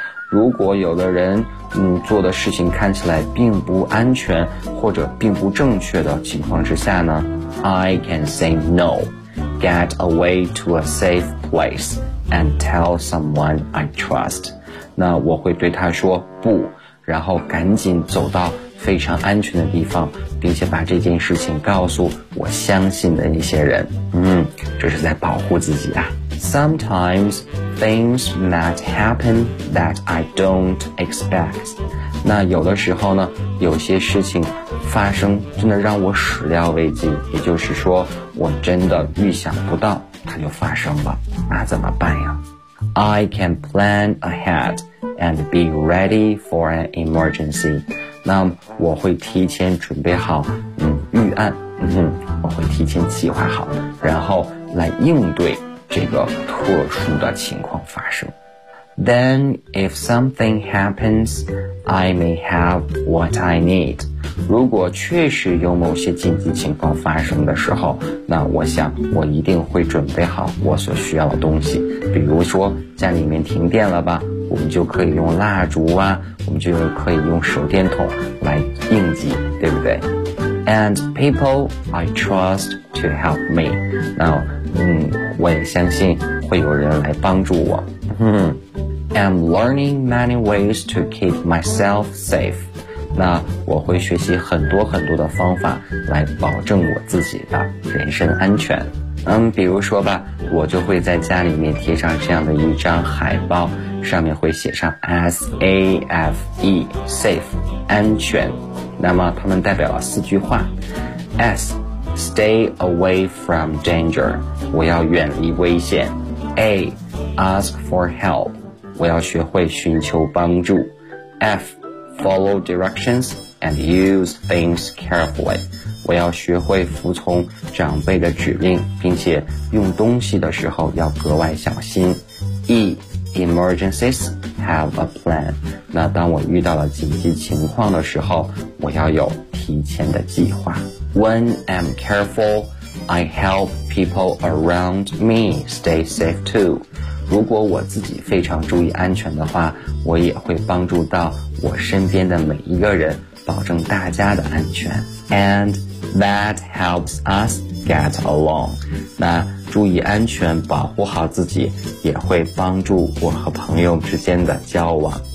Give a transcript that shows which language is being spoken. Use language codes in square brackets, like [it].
[zh] 如果有的人做的事情看起来并不安全或者并不正确的情况之下呢， [en] I can say no, get away to a safe place and tell someone I trust. [zh] 那我会对他说不，然后赶紧走到非常安全的地方，并且把这件事情告诉我相信的一些人。这是在保护自己啊。 [en] Sometimes things that happen that I don't expect. [zh] 那有的时候呢，有些事情发生真的让我始料未及，也就是说我真的预想不到它就发生了，那怎么办呀？ [en] I can plan ahead and be ready for an emergency. [zh] 那我会提前准备好预案，我会提前计划好，然后来应对这个特殊的情况发生。 [en] Then if something happens, I may have what I need. [zh] 如果确实有某些紧急情况发生的时候，那我想我一定会准备好我所需要的东西。比如说家里面停电了吧，我们就可以用蜡烛啊，我们就可以用手电筒来应急，对不对？ [en] And people I trust to help me. [zh] 那我也相信会有人来帮助我。 [en] I'm learning many ways to keep myself safe. [zh] 那我会学习很多很多的方法来保证我自己的人身安全。比如说吧，我就会在家里面贴上这样的一张海报，上面会写上 SAFE, safe, 安全。那么它们代表了四句话。 [en] S, stay away from danger. [zh] 我要远离危险。A. [en] Ask for help. [zh] 我要学会寻求帮助。F. [en] Follow directions and use things carefully. [zh] 我要学会服从长辈的指令，并且用东西的时候要格外小心。 [en] E. Emergencies have a plan. [zh] 那当我遇到了紧急情况的时候，我要有提前的计划。 [en] When I'm carefulI help people around me stay safe too. [zh] 如果我自己非常注意安全的话，我也会帮助到我身边的每一个人，保证大家的安全。 And that helps us get along. 那注意安全，保护好自己，也会帮助我和朋友之间的交往。